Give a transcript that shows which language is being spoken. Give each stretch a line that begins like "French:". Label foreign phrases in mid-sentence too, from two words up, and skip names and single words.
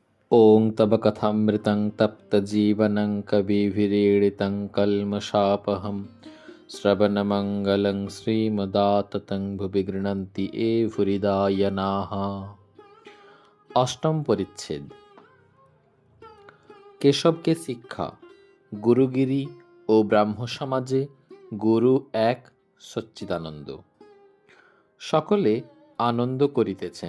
Sanskrit: ॐ तव कथामृतं तप्तजीवनं कविभिरीडितं कल्मषापहं श्रवणमङ्गलं श्रीमदाततं भुवि गृह्णन्ति ये भूरिदायनाः।
Bangla: অষ্টম পরিচ্ছেদ। কেশবকে শিক্ষা। গুরুগিরি ও ব্রাহ্ম সমাজে গুরু এক সচ্চিদানন্দ। সকলে আনন্দ করিতেছেন।